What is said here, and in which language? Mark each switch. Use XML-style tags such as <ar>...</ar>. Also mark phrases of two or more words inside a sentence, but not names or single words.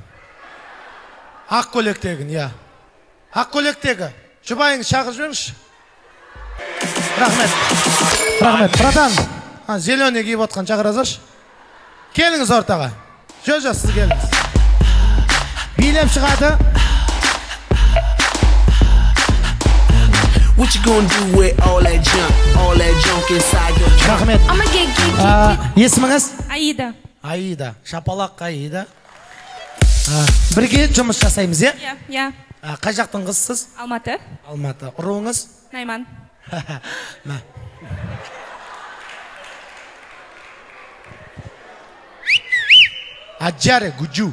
<kk>Ақ көйлектегін, я. Ақ көйлектегі. Жұбайыңыз шақырып жіберіңізші. Рахмет.</kk> <ru>Братан, зеленый</ru> <kk>киіп отқан шақырасызшы. Келіңіз ортаға. Жо, сіз келіңіз. Билеп шығады.</kk> <en>What you gonna do with all that junk inside your trunk?</en> <kk>Рахмет. Есіміңіз? Аида. Шапалақ Аида. Бірге жұмыс жасаймыз, е? Я. Қай жақтың қызсыз? Алматы. Ұруыңыз? Найман. Аджаре Гуджу.</kk>